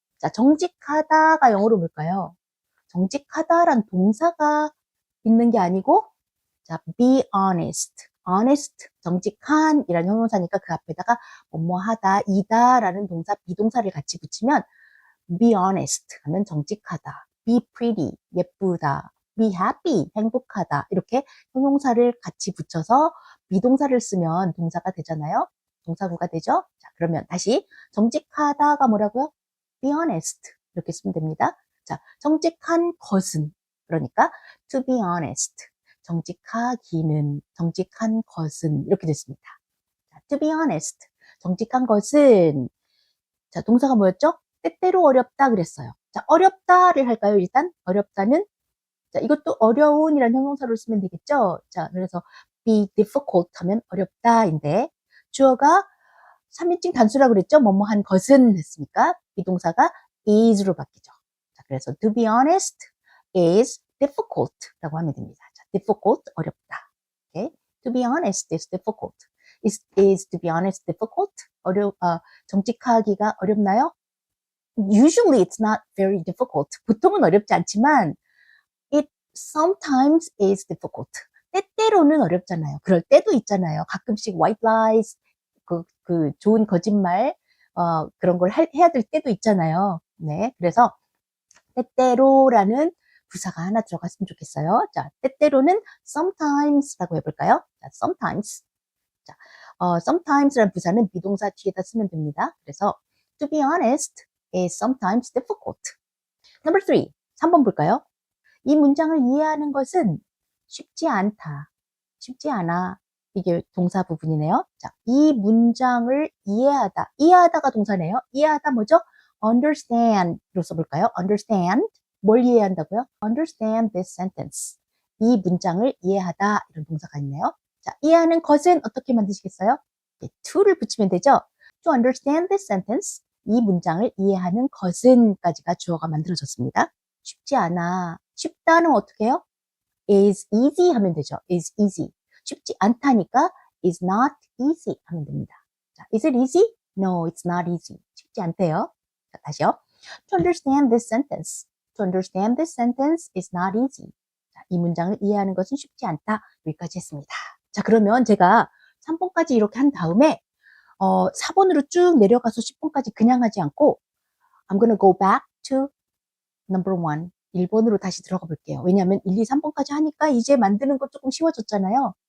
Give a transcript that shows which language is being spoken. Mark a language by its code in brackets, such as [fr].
[ko] 자, 정직하다가 영어로 뭘까요? 정직하다란 동사가 있는 게 아니고, 자, be honest. honest, 정직한 이란 형용사니까 그 앞에다가 뭐뭐 하다, 이다 라는 동사, 비동사를 같이 붙이면 be honest 하면 정직하다. be pretty, 예쁘다. be happy, 행복하다. 이렇게 형용사를 같이 붙여서 비동사를 쓰면 동사가 되잖아요. 동사구가 되죠. 자, 그러면 다시 정직하다가 뭐라고요? be honest 이렇게 쓰면 됩니다. 자, 정직한 것은 그러니까 [en] to be honest. [ko] 정직하기는, 정직한 것은 이렇게 됐습니다. [en] 자, to be honest. [ko] 정직한 것은 자, 동사가 뭐였죠? 때때로 어렵다 그랬어요. 자, 어렵다를 할까요? 일단 어렵다는 자, 이것도 어려운이라는 형용사로 쓰면 되겠죠? 자, 그래서 be difficult 하면 어렵다인데 주어가 3인칭 단수라고 그랬죠? 뭐뭐 한 것은 했으니까 비동사가 is로 바뀌죠. 자, 그래서 [en] to be honest is difficult [ko] 라고 하면 됩니다. 자, difficult 어렵다. [en] Okay? To be honest is difficult. Is to be honest difficult? [ko] 정직하기가 어렵나요? [en] Usually it's not very difficult. [ko] 보통은 어렵지 않지만 [en] it sometimes is difficult. [ko] 때때로는 어렵잖아요. 그럴 때도 있잖아요. 가끔씩 white lies, 그 좋은 거짓말, 그런 걸 해야 될 때도 있잖아요. 네. 그래서 때때로라는 부사가 하나 들어갔으면 좋겠어요. 자, 때때로는 sometimes라고 해볼까요? [en] 자, sometimes. [ko] 자, sometimes라는 부사는 비동사 뒤에다 쓰면 됩니다. 그래서 [en] to be honest is sometimes difficult. [ko] Number 3, 3번 볼까요? 이 문장을 이해하는 것은 쉽지 않다. 쉽지 않아. 이게 동사 부분이네요. 자, 이 문장을 이해하다. 이해하다가 동사네요. 이해하다 뭐죠? understand로 써볼까요? understand. 뭘 이해한다고요? [en] understand this sentence. [ko] 이 문장을 이해하다. 이런 동사가 있네요. 자, 이해하는 것은 어떻게 만드시겠어요? to를 붙이면 되죠? [en] To understand this sentence. [ko] 이 문장을 이해하는 것은까지가 주어가 만들어졌습니다. 쉽지 않아. 쉽다는 어떻게 해요? is easy 하면 되죠. [en] is easy. [ko] 쉽지 않다니까 is not easy 하면 됩니다. [en] 자, is it easy? No, it's not easy. [ko] 쉽지 않대요. 자, 다시요. [en] To understand this sentence. To understand this sentence is not easy. [ko] 자, 이 문장을 이해하는 것은 쉽지 않다. 여기까지 했습니다. 자, 그러면 제가 3번까지 이렇게 한 다음에 4번으로 쭉 내려가서 10번까지 그냥 하지 않고 [en] I'm gonna go back to number 1. [ko] 1번으로 다시 들어가 볼게요. 왜냐하면 1, 2, 3번까지 하니까 이제 만드는 거 조금 쉬워졌잖아요.